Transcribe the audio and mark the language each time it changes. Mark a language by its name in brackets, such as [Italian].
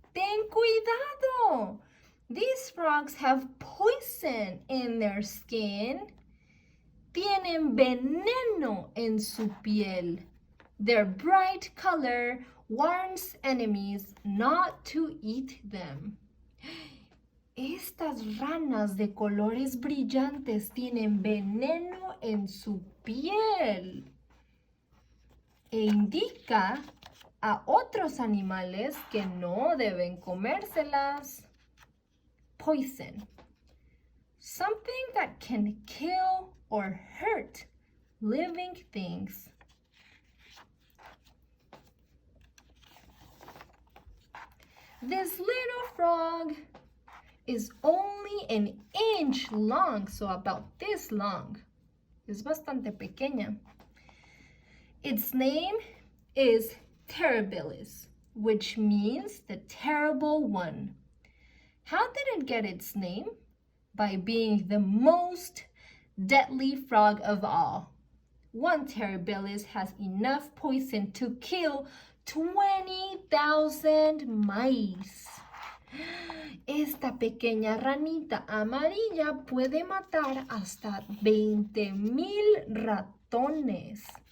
[Spanish] Ten cuidado! [English] These frogs have poison in their skin. [Spanish] Tienen veneno en su piel. [English] Their bright color warns enemies not to eat them. [Spanish] Estas ranas de colores brillantes tienen veneno en su piel e indica a otros animales que no deben comérselas. [English] Poison. Something that can kill or hurt living things. This little frog is only an inch long, so about this long. [Spanish] Es bastante pequeña. [English] Its name is Terribilis, which means the terrible one. How did it get its name? By being the most deadly frog of all. One Terribilis has enough poison to kill 20,000 mice. [Spanish] Esta pequeña ranita amarilla puede matar hasta 20,000 ratones.